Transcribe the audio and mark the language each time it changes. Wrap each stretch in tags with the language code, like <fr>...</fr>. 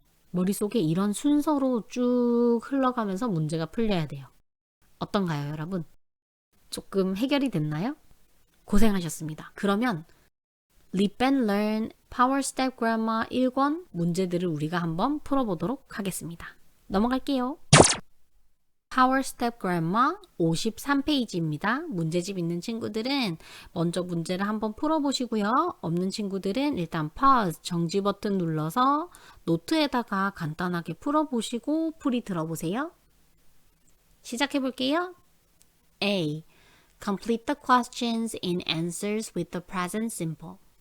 <ko>머릿속에 이런 순서로 쭉 흘러가면서 문제가 풀려야 돼요. 어떤가요, 여러분? 조금 해결이 됐나요? 고생하셨습니다. 그러면 Lip and Learn Power Step Grammar 1권 문제들을 우리가 한번 풀어보도록 하겠습니다. 넘어갈게요. Power Step Grammar 53페이지입니다. 문제집 있는 친구들은 먼저 문제를 한번 풀어보시고요. 없는 친구들은 일단 pause, 정지 버튼 눌러서 노트에다가 간단하게 풀어보시고 풀이 들어보세요. 시작해볼게요. A.</ko> <en>Complete the questions in answers with the present simple.</en>